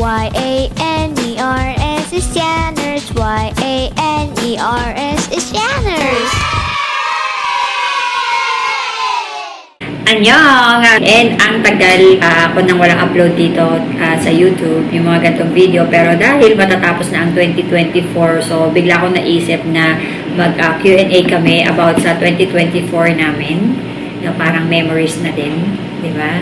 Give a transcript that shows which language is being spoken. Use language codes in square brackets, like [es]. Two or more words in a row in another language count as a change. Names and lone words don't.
[en] Y-A-N-E-R-S is Janners. Y-A-N-E-R-S is Janners. [ko] Annyeong! [tl] And ang tagal ako nang walang upload dito sa YouTube, yung mga ganitong video. Pero dahil matatapos na ang 2024, so bigla akong naisip na mag Q&A kami about sa 2024 namin. Na parang memories na din. Di ba?